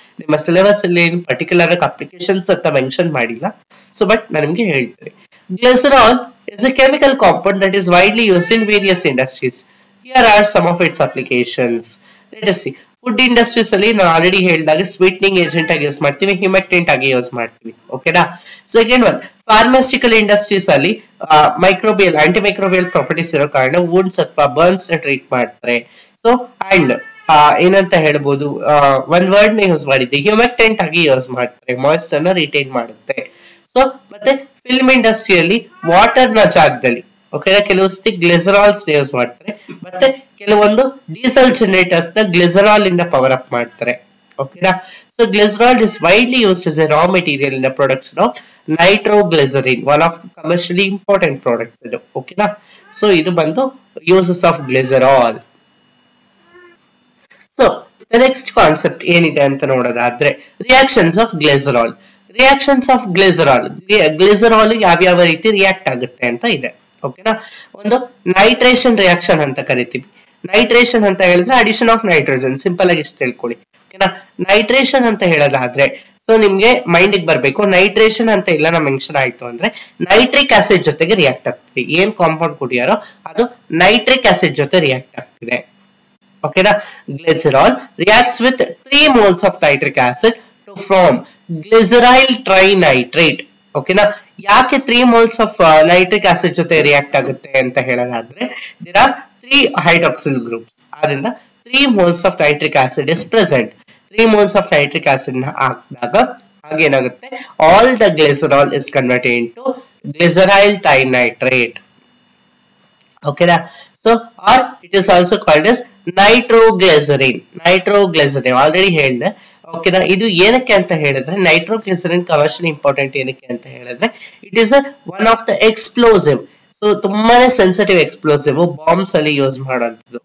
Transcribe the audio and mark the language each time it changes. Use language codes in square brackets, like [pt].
[kn] ನಿಮ್ಮ ಸಿಲೆಬಸ್ ಅಲ್ಲಿ ಏನು ಪರ್ಟಿಕ್ಯುಲರ್ ಆಗಿ ಅಪ್ಲಿಕೇಶನ್ಸ್ ಅಂತ ಮೆನ್ಷನ್ ಮಾಡಿಲ್ಲ, ಸೊ ಬಟ್ ನಾನು ನಿಮ್ಗೆ ಹೇಳ್ತೇನೆ. [en] Glycerol is a chemical compound that is widely used in various industries. Here are some of its applications. Let us see. [kn] Food industries ಅಲ್ಲಿ ನಾವು ಆಲ್ರೆಡಿ ಹೇಳಿದಾಗ ಸ್ವೀಟ್ನಿಂಗ್ ಏಜೆಂಟ್ ಆಗಿ ಯೂಸ್ ಮಾಡ್ತೀವಿ, ಹ್ಯೂಮೆಕ್ಟೆಂಟ್ ಆಗಿ ಯೂಸ್ ಮಾಡ್ತೀವಿ. ಓಕೆನಾ, ಸೆಕೆಂಡ್ ಒನ್ ಫಾರ್ಮಾಸ್ಟಿಕಲ್ ಇಂಡಸ್ಟ್ರೀಸ್ ಅಲ್ಲಿ microbial anti microbial properties ಇರೋ ಕಾರಣ ವುಂಡ್ಸ್ ಅಥವಾ ಬರ್ನ್ಸ್ ನ ಟ್ರೀಟ್ ಮಾಡ್ತಾರೆ. ಸೊ ಅಂಡ್ ಏನಂತ ಹೇಳ್ಬೋದು, ಒಂದ್ ವರ್ಡ್ ನ ಯೂಸ್ ಮಾಡಿದ್ದೆ, ಹ್ಯೂಮೆಕ್ಟೆಂಟ್ ಆಗಿ ಯೂಸ್ ಮಾಡ್ತಾರೆ, ಮಾಯಿಸ್ಚರ್ ನ ರಿಟೈನ್ ಮಾಡುತ್ತೆ. ಸೊ ಮತ್ತೆ ಫಿಲ್ಮ್ ಇಂಡಸ್ಟ್ರಿಯಲ್ಲಿ ವಾಟರ್ ನ ಜಾಗದಲ್ಲಿ ಓಕೆನಾ ಕೆಲವೊಂದು ಗ್ಲಿಸರಾಲ್ಸ್ ಯೂಸ್ ಮಾಡ್ತಾರೆ, ಮತ್ತೆ ಕೆಲವೊಂದು ಡೀಸೆಲ್ ಜನರೇಟರ್ಸ್ ನ ಗ್ಲಿಸರಾಲ್ ಇಂದ ಪವರ್ ಅಪ್ ಮಾಡ್ತಾರೆ. [en] ಓಕೆನಾ, so glycerol is widely used as a raw material in the production of nitroglycerin, one of the commercially important products [kn] ಇದು. ಓಕೆನಾ, ಸೊ ಇದು ಬಂದು uses of glycerol. So the next concept ಏನಿದೆ ಅಂತ ನೋಡೋದಾದ್ರೆ, reactions of glycerol. Reactions of glycerol, glycerol ಯಾವ್ಯಾವ ರೀತಿ react ಆಗುತ್ತೆ ಅಂತ ಇದೆ. ಓಕೆನಾ, ಒಂದು ನೈಟ್ರೇಷನ್ ರಿಯಾಕ್ಷನ್ ಅಂತ ಕರಿತೀವಿ. ನೈಟ್ರೇಷನ್ ಅಂತ ಹೇಳಿದ್ರೆ ಅಡಿಷನ್ ಆಫ್ ನೈಟ್ರೋಜನ್, ಸಿಂಪಲ್ ಆಗಿ ಇಷ್ಟು ತಿಳ್ಕೊಳ್ಳಿ. ಓಕೆನಾ, ನೈಟ್ರೇಷನ್ ಅಂತ ಹೇಳೋದಾದ್ರೆ ಸೊ ನಿಮ್ಗೆ ಮೈಂಡ್ ಬರ್ಬೇಕು, ನೈಟ್ರೇಷನ್ ಅಂತ ಇಲ್ಲ ನಾ ಮೆನ್ಷನ್ ಆಯ್ತು ಅಂದ್ರೆ ನೈಟ್ರಿಕ್ ಆಸಿಡ್ ಜೊತೆಗೆ ರಿಯಾಕ್ಟ್ ಆಗ್ತಿದೆ. ಏನ್ ಕಾಂಪೌಂಡ್ ಕೊಟ್ಟಿಯಾರೋ ಅದು ನೈಟ್ರಿಕ್ ಆಸಿಡ್ ಜೊತೆ ರಿಯಾಕ್ಟ್ ಆಗ್ತಿದೆ. [en] ಓಕೆನಾ, glycerol reacts with 3 moles of nitric acid to form glyceryl trinitrate. [kn] ಓಕೆನಾ, ಯಾಕೆ [en] 3 moles of nitric acid [kn] ಜೊತೆ ರಿಯಾಕ್ಟ್ ಆಗುತ್ತೆ ಅಂತ ಹೇಳೋದಾದ್ರೆ, [en] there are 3 hydroxyl groups. [kn] ಆದ್ರಿಂದ [en] 3 moles of nitric acid is present. 3 moles of nitric acid [kn] ನ ಹಾಕಿದಾಗ ಹಾಗೇನಾಗುತ್ತೆ, [en] all the glycerol is converted into glyceryl trinitrate. ಓಕೆನಾ, so or it is also called as nitroglycerin. [kn] nitroglycerin already ಹೇಳಿದೆ. ಓಕೆನಾ, ಇದು ಏನಕ್ಕೆ ಅಂತ ಹೇಳಿದ್ರೆ ನೈಟ್ರೋಗ್ಲಿಸರಿನ್ ಕಮರ್ಷಿಯಲಿ ಇಂಪಾರ್ಟೆಂಟ್ ಏನಕ್ಕೆ ಅಂತ ಹೇಳಿದ್ರೆ [en] It is one of the explosive. [kn] So ತುಂಬಾನೇ ಸೆನ್ಸಿಟಿವ್ ಎಕ್ಸ್ಪ್ಲೋಸಿವ್, ಬಾಂಬ್ಸ್ ಅಲ್ಲಿ ಯೂಸ್ ಮಾಡುವಂಥದ್ದು.